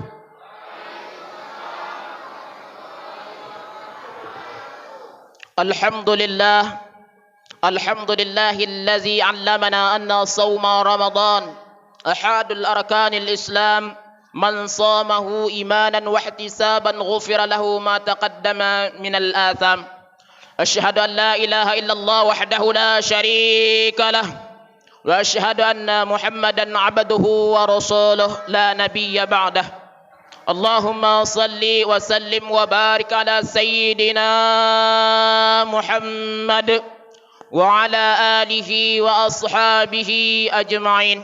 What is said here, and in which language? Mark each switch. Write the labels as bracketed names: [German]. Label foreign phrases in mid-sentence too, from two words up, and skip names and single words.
[Arabic] الحمد لله الذي علمنا أن صوم رمضان أحد أركان الإسلام من صامه إيمانا واحتسابا غفر له ما تقدم من الآثام. أشهد أن لا إله إلا الله وحده لا شريك له وأشهد أن محمدا عبده ورسوله لا نبي بعده. اللهم صل وسلم وبارك على سيدنا محمد وعلى آله وأصحابه أجمعين.